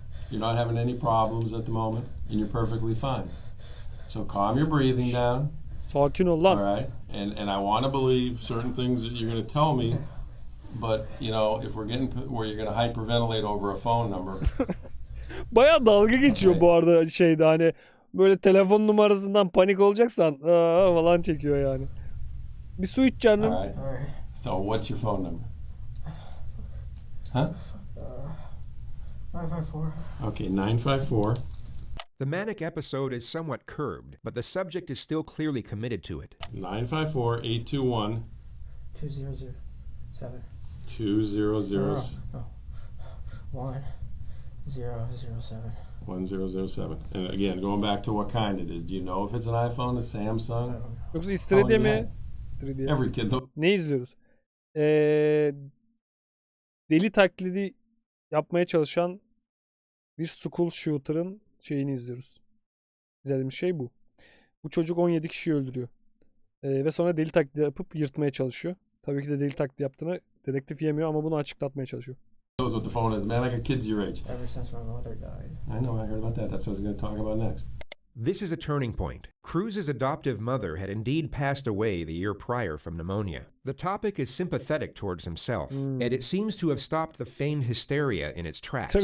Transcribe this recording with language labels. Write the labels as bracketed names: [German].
[English] You're not having any problems at the moment, and you're perfectly fine. So calm your breathing down. [Turkish] Sakin ol lan. [English] All right, and I want to believe certain things that you're going to tell me, but you know, if we're getting where you're going to hyperventilate over a phone number. [Turkish] Bayağı dalga geçiyor bu arada şeyde, hani böyle telefon numarasından panik olacaksan falan çekiyor yani. Bir su iç canım. [English] All right. So what's your phone number? Huh? 954. Okay, 954. The manic episode is somewhat curbed, but the subject is still clearly committed to it. 954-821. 2007. 2007. 1007. 1007. And again, going back to what kind it is. Do you know if it's an iPhone, a Samsung? [Turkish] Yoksa istiridye mi? İstiridye. [English] Every kid. [Turkish] Ne izliyoruz? Deli taklidi yapmaya çalışan bir school shooter'ın şeyini izliyoruz. İzlediğimiz şey bu. Bu çocuk 17 kişiyi öldürüyor. Ve sonra deli taklidi yapıp yırtmaya çalışıyor. Tabii ki de deli taklidi yaptığını dedektif yemiyor ama bunu açıklatmaya çalışıyor. [English] Knows what the phone is, man. I got kids your age. Ever since my mother died. I know, I heard about that. That's what I was going to talk about next. This is a turning point. Cruz's adoptive mother had indeed passed away the year prior from pneumonia. The topic is sympathetic towards himself, and it seems to have stopped the feigned hysteria in its tracks.